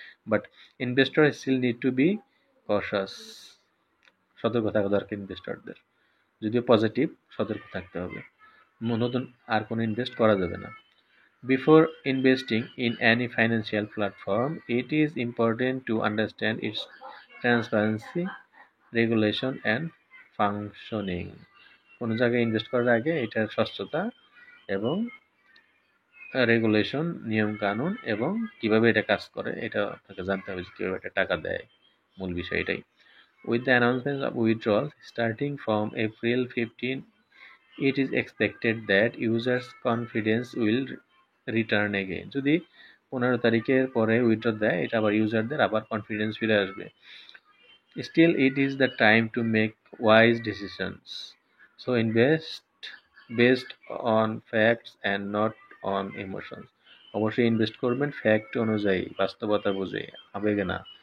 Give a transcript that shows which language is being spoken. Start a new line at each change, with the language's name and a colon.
English: but investor still need to be cautious,
Bangla: সতর্ক থাকা দরকার ইনভেস্টরদের। যদিও পজিটিভ, সতর্ক থাকতে হবে, নতুন আর কোনো ইনভেস্ট করা যাবে না।
English: Before investing in any financial platform, it is important to understand its transparency, regulation and functioning.
Bangla: কোনো জায়গায় ইনভেস্ট করার আগে এটার স্বচ্ছতা এবং রেগুলেশন, নিয়ম কানুন এবং কিভাবে এটা কাজ করে এটা আপনাকে জানতে হবে, কিভাবে এটা টাকা দেয়, মূল বিষয় এটাই।
English: With the announcement of withdrawals starting from April 15, it is expected that users' confidence will return again.
Bangla: যদি 15 তারিখের পরে উইথড্র দেয়, এটা আবার ইউজারদের আবার কনফিডেন্স ফিরে আসবে।
English: Still, it is the time to make wise decisions. So invest based on facts and not on emotions.
Bangla: অবশ্যই ইনভেস্ট করবেন ফ্যাক্ট অনুযায়ী, বাস্তবতা বুঝে, আবেগে না।